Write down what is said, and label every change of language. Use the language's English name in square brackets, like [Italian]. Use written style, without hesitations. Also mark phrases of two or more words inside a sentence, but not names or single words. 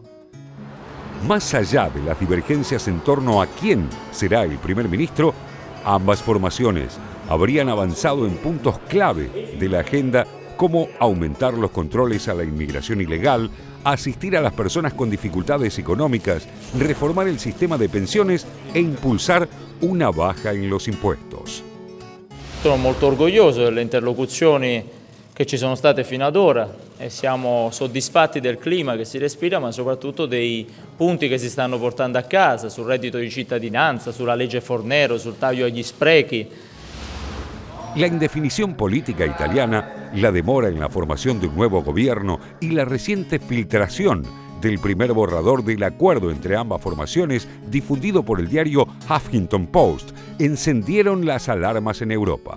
[Spanish] Más allá de las divergencias en torno a quién será el primer ministro, ambas formaciones habrían avanzado en puntos clave de la agenda, como aumentar los controles a la inmigración ilegal, asistir a las personas con dificultades económicas, reformar el sistema de pensiones e impulsar una baja en los impuestos. [Italian] Sono molto orgoglioso delle interlocuzioni che ci sono state fino ad ora e siamo soddisfatti del clima che si respira, ma soprattutto dei punti che si stanno portando a casa sul reddito di cittadinanza, sulla legge Fornero, sul taglio agli sprechi. [Spanish] La indefinición política italiana, la demora en la formación de un nuevo gobierno y la reciente filtración del primer borrador del acuerdo entre ambas formaciones, difundido por el diario Huffington Post, encendieron las alarmas en Europa.